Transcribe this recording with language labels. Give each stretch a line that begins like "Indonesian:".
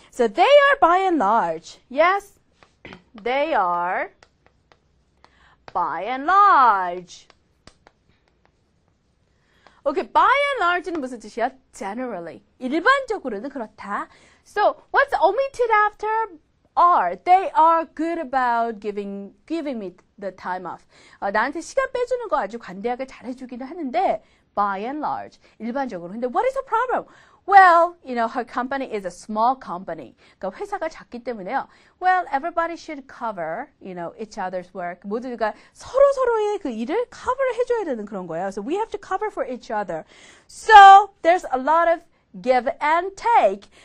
English: So they are by and large. Yes, they are by and large.
Korean: Okay, by and large는 무슨 뜻이야? Generally. 일반적으로는 그렇다.
English: So, what's omitted after are? They are good about giving me the time off.
Korean: 나한테 시간 빼주는 거 아주 관대하게 잘해주기는 하는데,
English: by and large,
Korean: 일반적으로.
English: 근데 what is the problem? Well, you know, her company is a small company.
Korean: 그러니까 회사가 작기 때문에요.
English: Well, everybody should cover, you know, each other's work.
Korean: 모두가 서로의 그 일을 cover 해줘야 되는 그런 거예요.
English: So we have to cover for each other. So, there's a lot of give and take.